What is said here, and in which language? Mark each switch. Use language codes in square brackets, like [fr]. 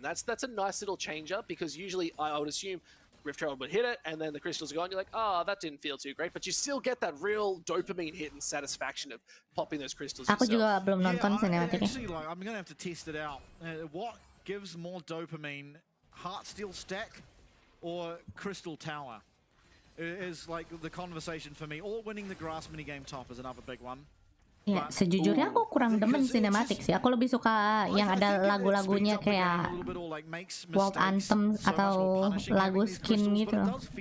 [en] That's a nice little change up, because usually I would assume Rift Herald would hit it and then the crystals are gone. You're like, that didn't feel too great, but you still get that real dopamine hit and satisfaction of popping those crystals. [id] Aku juga belum nonton sinematiknya. [en] I'm gonna have to test it out. What gives more dopamine, Heartsteel stack or Crystal Tower? Is like the conversation for me. Or winning the grass minigame top is another big one. [id] Ya, sejujurnya aku kurang demen sinematik sih. Aku lebih suka yang ada lagu-lagunya kayak World Anthem atau lagu skin gitu loh.